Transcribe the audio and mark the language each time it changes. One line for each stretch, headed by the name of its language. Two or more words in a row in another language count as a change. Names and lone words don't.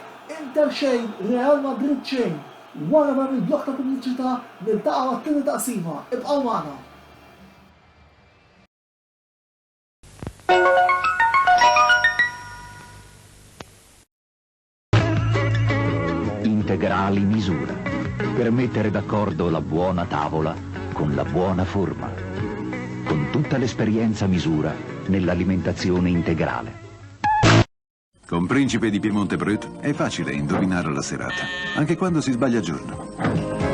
Maltese: Inter xejn, Real Madrid xejn. Wara ma mill-blok ta' pubbliċità niltaqgħu għat-tieni taqsima. Ibqgħu magħna.
Italian: Integrali misura per mettere d'accordo la buona tavola con la buona forma, con tutta l'esperienza misura nell'alimentazione integrale. Con Principe di Piemonte Brut è facile indovinare la serata, anche quando si sbaglia giorno.